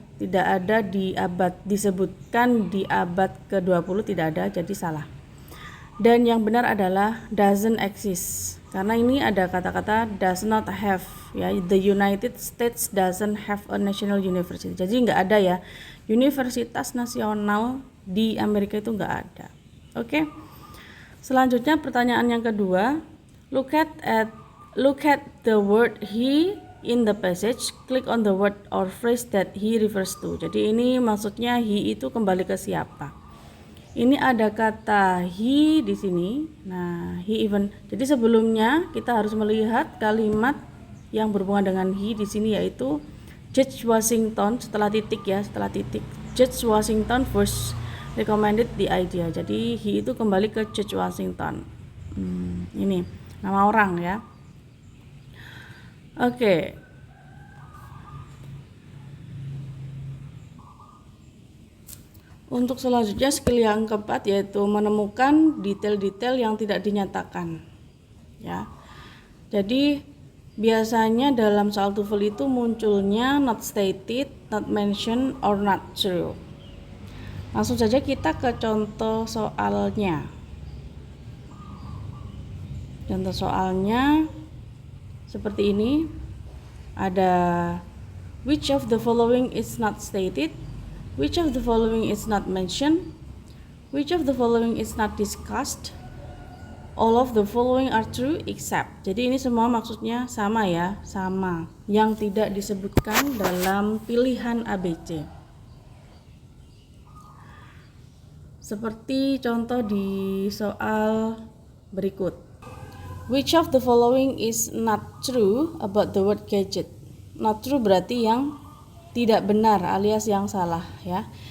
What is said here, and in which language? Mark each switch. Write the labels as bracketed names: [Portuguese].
[Indonesian] Tidak ada disebutkan di abad ke-20, tidak ada, jadi salah. Dan yang benar adalah [English] doesn't exist. [Indonesian] Karena ini ada kata-kata [English] does not have [Indonesian] ya. [English] The United States doesn't have a national university. [Indonesian] Jadi nggak ada ya. Universitas nasional di Amerika itu nggak ada. Oke. Selanjutnya pertanyaan yang kedua. [English] Look at the word he in the passage. Click on the word or phrase that he refers to. [Indonesian] Jadi ini maksudnya he itu kembali ke siapa? Ini ada kata he di sini. Nah, [English] he even. [Indonesian] Jadi sebelumnya kita harus melihat kalimat yang berhubungan dengan he di sini, yaitu George Washington setelah titik. [English] George Washington first recommended the idea. [Indonesian] Jadi he itu kembali ke George Washington. Ini nama orang ya. Oke. Untuk selanjutnya skill yang keempat yaitu menemukan detail-detail yang tidak dinyatakan ya. Jadi biasanya dalam soal TOEFL itu munculnya [English] not stated, not mentioned, or not true. [Indonesian] Langsung saja kita ke contoh soalnya. Contoh soalnya seperti ini. Ada [English] which of the following is not stated? Which of the following is not mentioned? Which of the following is not discussed? All of the following are true except. [Indonesian] Jadi ini semua maksudnya sama ya, sama. Yang tidak disebutkan dalam pilihan ABC. Seperti contoh di soal berikut. [English] Which of the following is not true about the word gadget? Not true [Indonesian] berarti yang tidak benar alias yang salah ya.